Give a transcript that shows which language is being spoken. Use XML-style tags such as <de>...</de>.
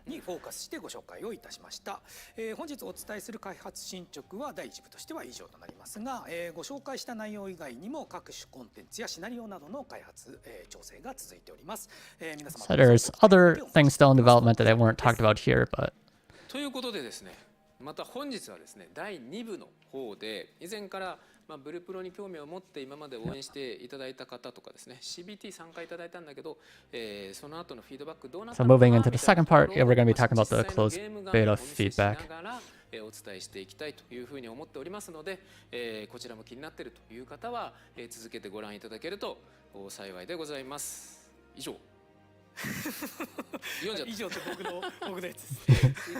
<ja>にフォーカスしてご紹介をいたしました。本日お伝えする開発進捗は第1部としては以上となりますが、ご紹介した内容以外にも各種コンテンツやシナリオなどの開発、調整が続いております。皆様</ja> <en>So there's other things still in development that weren't talked about here, but</en> <ja>ということでですね、また本日はですね、第2部の方で以前からブルプロに興味を持って今まで応援していただいた方とかですね、CBT 参加いただいたんだけど、その後のフィードバックどうなった</ja> <en>so</en> <ja>のか</ja> <en>moving into the second part, yeah, we're going to be talking about the closed beta feedback.</en> <ja>お伝えしていきたいというふうに思っておりますので、こちらも気になっているという方は、続けてご覧いただけると幸いでございます。以上。以上って僕のやつです。</ja>